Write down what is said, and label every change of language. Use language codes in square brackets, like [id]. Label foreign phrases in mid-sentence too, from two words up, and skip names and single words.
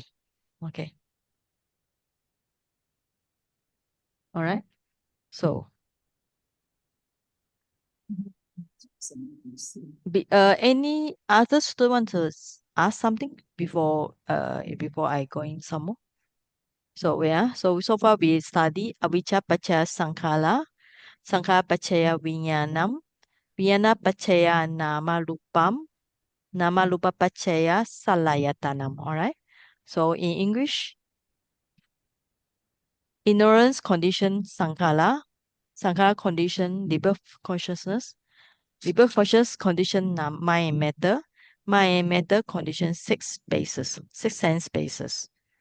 [en] Okay. All right. So any other student want to ask something before I go in some more? So yeah, so far we study [pi] avijja pachaya sankhara, sankhara pachaya vinyanam, vijnana pachaya nama rupam, nama rupa pachaya salayatanam. [en] All right. So in English, ignorance condition sankhara, sankhara condition rebirth consciousness, rebirth conscious condition mind and matter, mind and matter condition six sense bases.